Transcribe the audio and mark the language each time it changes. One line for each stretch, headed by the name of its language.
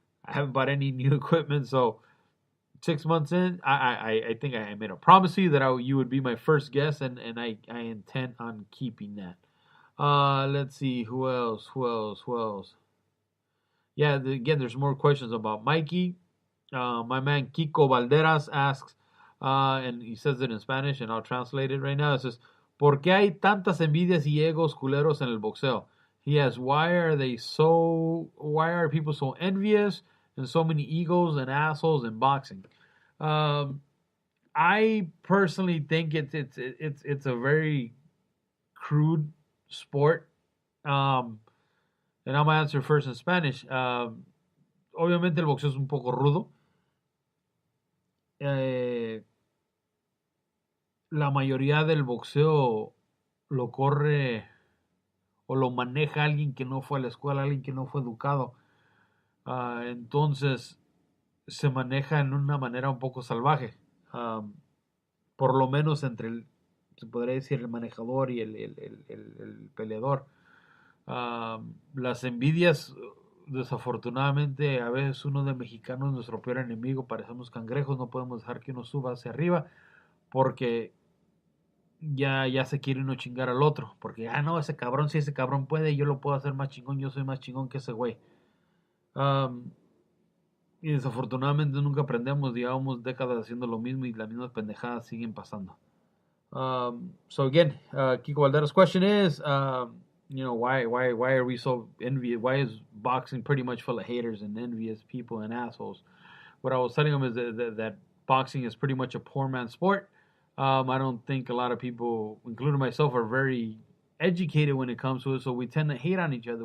English: I haven't bought any new equipment, so 6 months in, I think I made a promise to you that you would be my first guest, and I intend on keeping that. Let's see, who else? Yeah, again, there's more questions about Mikey. My man Kiko Valderas asks, and he says it in Spanish, and I'll translate it right now. It says,
Spanish: ¿Por qué hay tantas envidias y egos culeros en el boxeo?
English: He asks, why are people so envious and so many egos and assholes in boxing? I personally think it's a very crude sport. And I'm gonna answer first in Spanish.
Spanish: Obviamente el boxeo es un poco rudo. La mayoría del boxeo lo corre o lo maneja alguien que no fue a la escuela, alguien que no fue educado. Entonces se maneja en una manera un poco salvaje. Por lo menos entre se podría decir, el manejador y el peleador. Las envidias, desafortunadamente, a veces uno de mexicanos es nuestro peor enemigo, parecemos cangrejos, no podemos dejar que uno suba hacia arriba, porque ya se quiere uno chingar al otro, porque no, ese cabrón, si ese cabrón puede, yo lo puedo hacer más chingón, yo soy más chingón que ese güey. Um, y desafortunadamente nunca aprendemos, llevamos décadas haciendo lo mismo y las mismas pendejadas siguen pasando.
English: So again, Kiko Valdero's question is, why are we so envious? Why is boxing pretty much full of haters and envious people and assholes? What I was telling him is that boxing is pretty much a poor man's sport. I don't think a lot of people, including myself, are very educated when it comes to it. So we tend to hate on each other.